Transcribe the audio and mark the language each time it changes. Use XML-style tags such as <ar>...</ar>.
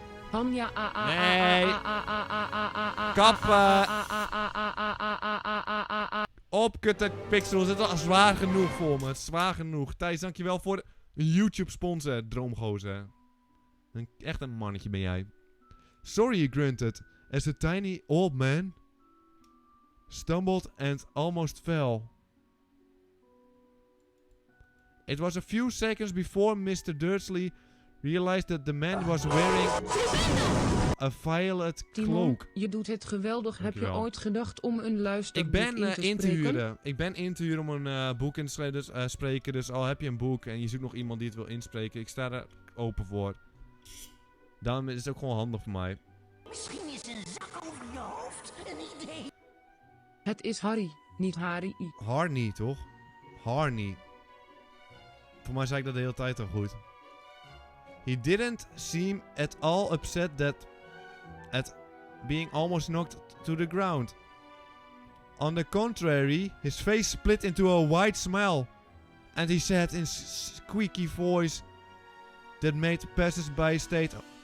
<nl>Hanja Nee. Kappen. Opkutten, Pixels. Het is al zwaar genoeg voor me. Het is zwaar genoeg. Thijs, dankjewel voor de YouTube sponsor, droomgozer. Echt een mannetje ben jij.</nl> <en>Sorry, he grunted, as the tiny old man stumbled and almost fell. It was a few seconds before Mr. Dursley realized that the man was wearing a violet</en> <nl>Timon,</nl> <en>cloak.</en> <nl>je doet het geweldig. Dankjewel. Heb je ooit gedacht om een luisterboek Ik ben in te spreken? Ik ben in te huren om een boek in te spreken. Dus al heb je een boek en je zoekt nog iemand die het wil inspreken. Ik sta er open voor. Daarom is het ook gewoon handig voor mij. Misschien is een zak over je hoofd een idee. Het is Harry, niet Harry. Harney, toch? Harney. Voor mij zei ik dat de hele tijd al goed.</nl> <en>He didn't seem at all upset at being almost knocked to the ground. On the contrary, his face split into a wide smile. And he said in squeaky voice that made passers-by state...</en>